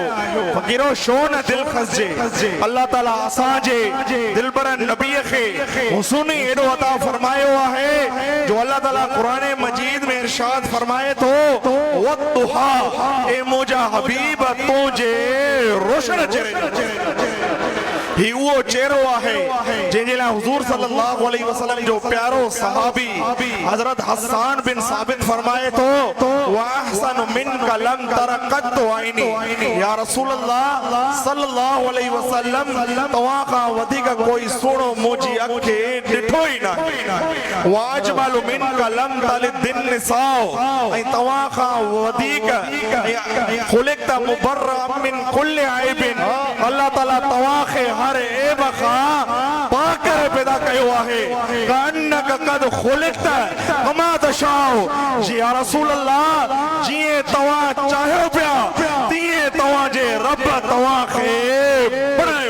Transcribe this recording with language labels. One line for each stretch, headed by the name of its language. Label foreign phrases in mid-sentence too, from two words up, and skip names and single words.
Sindhi: फ़कीरो छो न दिलि खसजे अल्लाह ताला असांजे दिलबर नबीअ खे हुस्न एॾो अता फरमायो आहे जो अल्लाह ताला क़ुरान मजीद में इरशाद फरमाए थो वद्दुहा ए मुंहिंजा हबीब तुंहिंजे रोशन चेहरे ही वो चेहरो आहे जंहिंजे लाइ हुजूर
Arabic: صلى الله عليه وسلم
Sindhi: जो प्यारो सहाबी हजरत हसन बिन साबित फरमाए थो
Arabic: وأحسن منك لم تر قط عيني يا رسول الله صلى الله عليه وسلم
Sindhi: तव्हां खां वधीक कोई सुहिणो मुंहिंजी अखे ॾिठो ई नाहे
Arabic: وأجمل منك لم تلد النساء
Sindhi: ऐं तव्हां खां वधीक
Arabic: خلقت مبرأ من كل عيب
Sindhi: अल्लाह ताला तव्हांखे हर ऐब खां पाक करे पैदा कयो आहे
Arabic: كأنك قد خلقت كما تشاء
Sindhi: जी
Arabic: يا رسول الله
Sindhi: जीअं तव्हां चाहियो पिया तीअं तव्हांजे रब तव्हांखे बणायो।